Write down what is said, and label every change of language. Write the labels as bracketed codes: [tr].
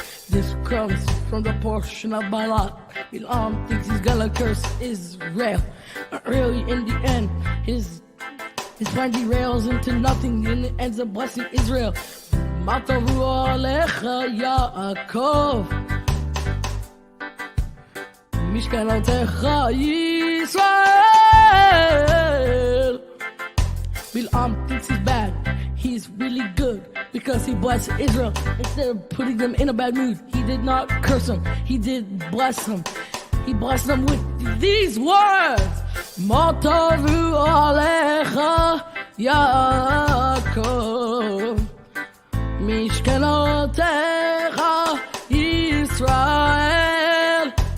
[en] This comes from the portion of Balak. Bilam thinks he's gonna curse Israel, but really in the end his plan derails into nothing and it ends up blessing Israel. [he] מה טובו עליך יעקב, משכנותיך ישראל. [en] Bilam thinks he's bad, he's really good because he blessed Israel instead of putting them in a bad mood. He did not curse them, he did bless them. He blessed them with these words: [he] מה טובו עליך יעקב, משכנותיך ישראל.